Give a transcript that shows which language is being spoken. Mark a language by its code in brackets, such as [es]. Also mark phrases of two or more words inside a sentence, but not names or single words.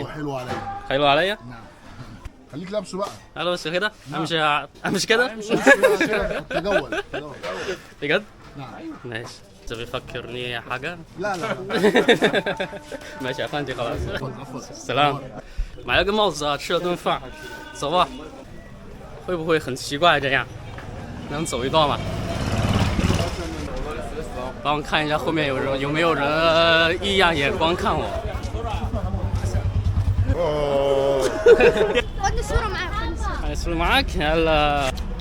[ar] حلو علي. حلو عليا؟ نعم خليك لابسه بقى. حلو بس كده؟ أمشي كده؟ تجول. بجد؟ نعم ماشي. انت بيفكرني حاجة؟ لا ماشي يا فندي خلاص. عفوا. سلام。 [zh] 买了个帽子啊，吃了顿饭，走吧。会不会很奇怪这样？能走一段吗？帮我看一下后面有没有人异样眼光看我。 [ar] خدني صورة معاك. الصورة معاك؟ يلا.